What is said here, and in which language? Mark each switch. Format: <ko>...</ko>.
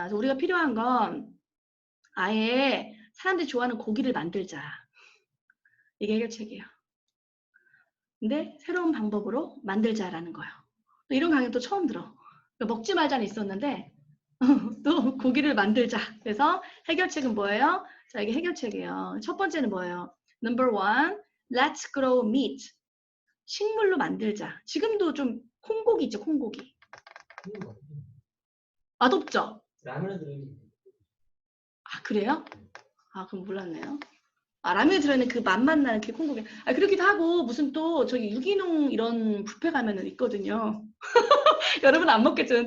<ko>그래서 우리가 필요한 건 아예 사람들이 좋아하는 고기를 만들자. 이게 해결책이에요. 근데 새로운 방법으로 만들자라는 거예요. 또 이런 강의 또 처음 들어. 먹지 말자는 있었는데 또 고기를 만들자. 그래서 해결책은 뭐예요? 자, 이게 해결책이에요. 첫 번째는 뭐예요?</ko> <en>Number one, let's grow meat.</en> <ko>식물로 만들자. 지금도 좀 콩고기 있죠, 콩고기. 맛없죠? 라면에 들어있는 아, 그래요? 아, 그럼 몰랐네요. 라면에 들어있는 그 맛만 나는 그 콩고기. 그렇기도 하고, 무슨 또 저기 유기농 이런 뷔페 가면은 있거든요. 여러분 안 먹겠죠?</ko>